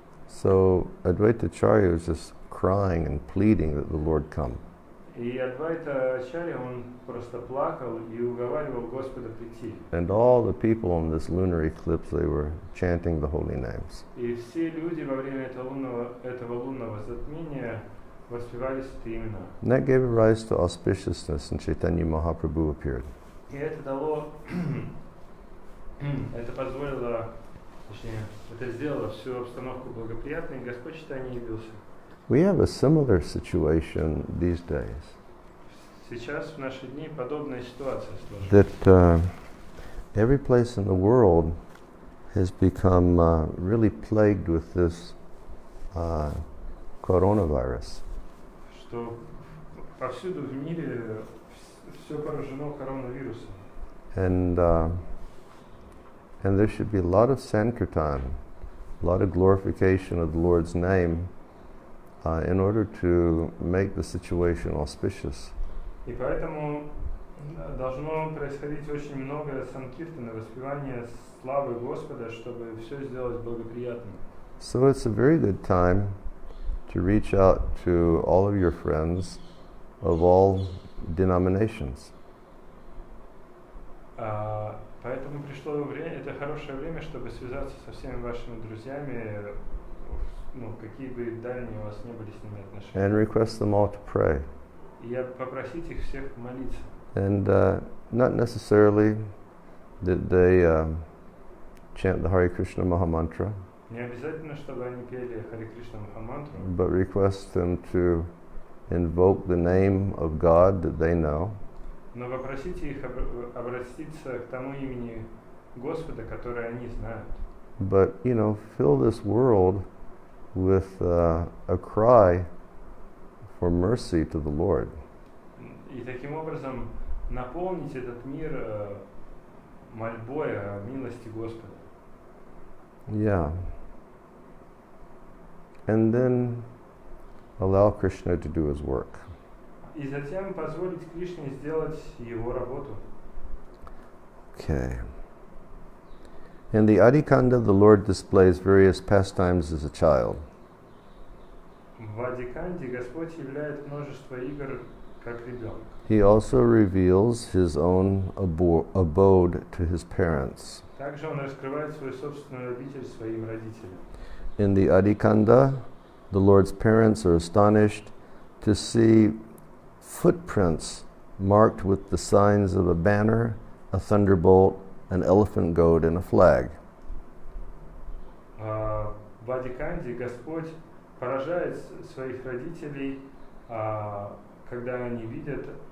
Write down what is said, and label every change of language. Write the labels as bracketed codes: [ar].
[en] So Advaita Acharya was just crying and pleading that the Lord come. [ru] И Адвайта Ачарья, он просто плакал и уговаривал Господа прийти. [en] And all the people on this lunar eclipse, they were chanting the holy names. [ru] И все люди во время этого лунного затмения воспевали святые имена. [en] And that gave rise to auspiciousness, and Chaitanya Mahaprabhu appeared. [ru] И это дало, это позволило, точнее, это сделало всю обстановку благоприятной, и Господь Чайтанья явился. [en] We have a similar situation these days. [ru] Сейчас в наши дни подобная ситуация сложилась. [en] That every place in the world has become really plagued with this coronavirus. [ru] Что повсюду в мире все поражено коронавирусом. [en] And there should be a lot of sankirtan, a lot of glorification of the Lord's name in order to make the situation auspicious. [ru] И поэтому должно происходить очень много санкиртана, воспевания славы Господа, чтобы все сделать благоприятным. [en] So it's a very good time to reach out to all of your friends of all denominations. [ru] Поэтому пришло время, это хорошее время, чтобы связаться со всеми вашими друзьями, какие бы дальние у вас не были с ними отношения. [en] And request them all to pray. [ru] И попросить их всех молиться. [en] And not necessarily that they chant the Hare Krishna Mahamantra, [ru] Не обязательно, чтобы они пели Харе Кришна Махамантру, [en] but request them to invoke the name of God that they know. [ru] но попросите их обратиться к тому имени Господа, которое они знают. [en] But, fill this world with a cry for mercy to the Lord. [ru] И таким образом наполнить этот мир мольбой о милости Господа. [en] Yeah. And then allow Krishna to do his work. [ru] И затем позволить Кришне сделать его работу. [en] Okay. In the Adikanda, the Lord displays various pastimes as a child. [ru] В Адиканде Господь являет множество игр как ребенок. [en] He also reveals his own abode to his parents. [ru] Также он раскрывает свою собственную обитель своим родителям. [en] In the Adikanda, the Lord's parents are astonished to see footprints marked with the signs of a banner, a thunderbolt, an elephant goat, and a flag. [ru] В Адиканде Господь поражает своих родителей, когда они видят